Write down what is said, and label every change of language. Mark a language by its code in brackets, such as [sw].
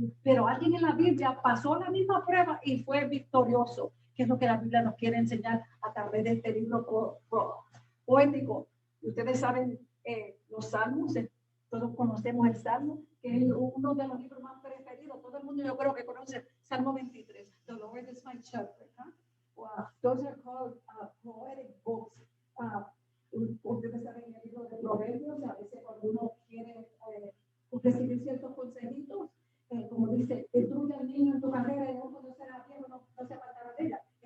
[es] Pero alguien en la Biblia pasó la misma prueba y fue victorioso, que es lo que la Biblia nos quiere enseñar a través de este libro poético. Ustedes saben los salmos, todos conocemos el Salmo, que es uno de los libros más preferidos. Todo el mundo yo creo que conoce Salmo 23. [en] The Lord is my shepherd. Wow. Those are called poetic books. [es] Ustedes saben el libro de Proverbios, a veces cuando uno quiere recibir ciertos consejitos, como dice, instruye al niño en tu carrera y no conocerá bien, no se apartará de ella.